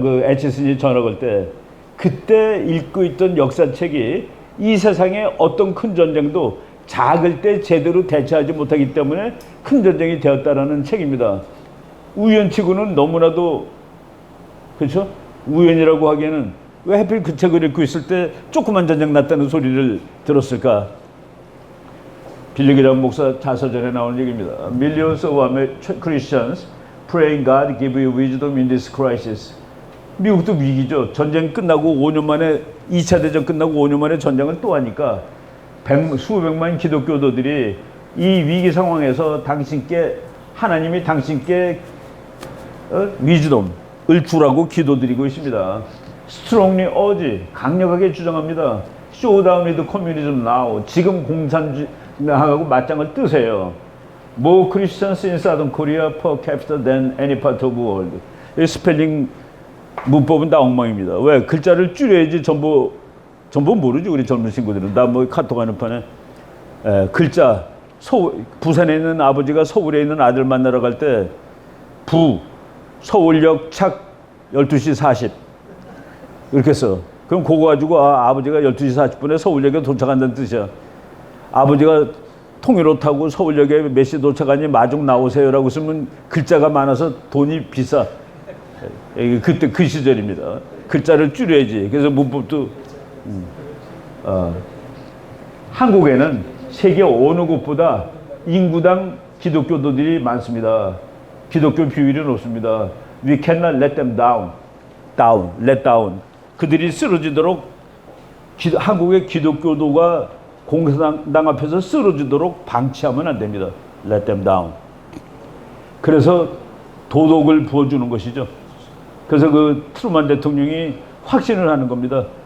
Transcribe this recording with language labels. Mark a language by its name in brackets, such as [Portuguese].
[Korean] 그 에치슨이 전화 걸 때. 그때 읽고 있던 역사책이 이 세상에 어떤 큰 전쟁도 작을 때 제대로 대처하지 못하기 때문에 큰 전쟁이 되었다라는 책입니다. 우연치고는 너무나도, 그렇죠? 우연이라고 하기에는 왜 하필 그 책을 읽고 있을 때 조그만 전쟁 났다는 소리를 들었을까? 빌리그람 목사 자서전에 나오는 얘기입니다. [English] Millions of Christians praying God give you wisdom in this crisis. [Korean] 미국도 위기죠. 전쟁 끝나고 5년 만에 2차 대전 끝나고 5년 만에 전쟁을 또 하니까 수백만 기독교도들이 이 위기 상황에서 하나님이 당신께 위즈덤을 주라고 기도드리고 있습니다. [English] Strongly urge, [Korean] 강력하게 주장합니다. [English] Showdown with communism now. [Korean] 지금 공산주의하고 맞짱을 뜨세요. [English] More Christians in Southern Korea per capita than any part of the world. [Korean] 이 스펠링 문법은 다 엉망입니다. 왜? 글자를 줄여야지 전부 모르죠. 우리 젊은 친구들은. 나 뭐 카톡 하는 판에 글자 부산에 있는 아버지가 서울에 있는 아들 만나러 갈 때 서울역 착 12시 40 이렇게 써. 그럼 그거 가지고 아버지가 12시 40분에 서울역에 도착한다는 뜻이야. 아버지가 통일호 타고 서울역에 몇 시 도착하니 마중 나오세요라고 쓰면 글자가 많아서 돈이 비싸. 그때 그 시절입니다. 글자를 줄여야지. 그래서 문법도 한국에는 세계 어느 곳보다 인구당 기독교도들이 많습니다. 기독교 비율이 높습니다. [English] We cannot let them let down. [Korean] 그들이 쓰러지도록 한국의 기독교도가 공산당 앞에서 쓰러지도록 방치하면 안 됩니다. [English] Let them down. [Korean] 그래서 도덕을 부어주는 것이죠. 그래서 그 트루만 대통령이 확신을 하는 겁니다.